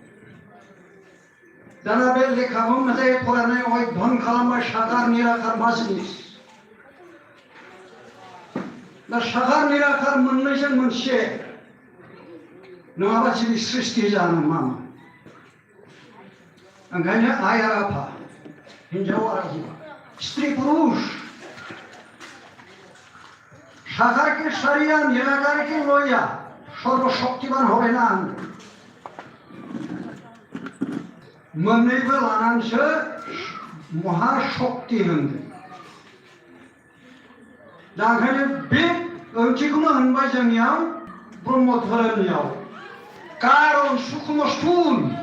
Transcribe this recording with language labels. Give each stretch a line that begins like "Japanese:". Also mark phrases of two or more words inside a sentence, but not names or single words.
Bodo: दाना बे लेखाखौ मोजाङै फरायनानै अध्ययन खालामबाय साकार निराकार मा जिनिस। दा साकार निराकार मोननैजों मोनसे नङाबा जिबि सृष्टि जानो मामा। ओंखायनो आइ आरो आफा हिन्जाव आरो हौवा स्त्री पुरुष साकार के सारिया निराकार के लया सर्वशक्तिमान
Bangla: হবে না
Bodo: मोननैबो लानानैसो महाशक्ति होनदों। दा ओंखायनो बे ओंथिखौनो होनबाय जोंनियाव ब्रह्म धोरोमनियाव कारन सुखुम स्थूल।